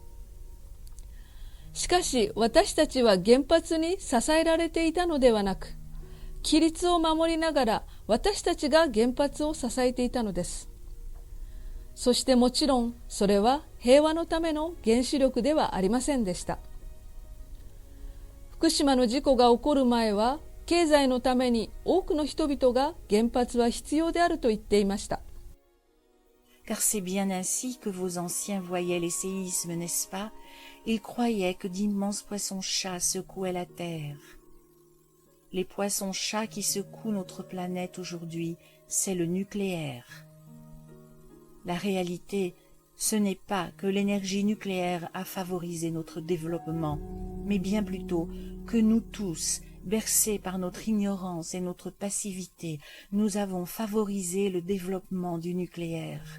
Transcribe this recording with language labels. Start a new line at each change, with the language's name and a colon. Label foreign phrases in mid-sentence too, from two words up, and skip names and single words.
Japanese: しかし私たちは原発に支えられていたのではなく、規律を守りながら私たちが原発を支えていたのです。そしてもちろんそれは平和のための原子力ではありませんでした。福島の事故が起こる前は経済のために多くの人々が原発は必要であると言っていました。
French: Car c'est bien ainsi que vos anciens voyaient les séismes, n'est-ce pas? Ils croyaient que d'immenses poissons-chats secouaient la terre. Les poissons-chats qui secouent notre planète aujourd'hui, c'est le nucléaire. La réalité, ce n'est pas que l'énergie nucléaire a favorisé notre développement, mais bien plutôt que nous tous, bercés par notre ignorance et notre passivité, nous avons favorisé le développement du nucléaire.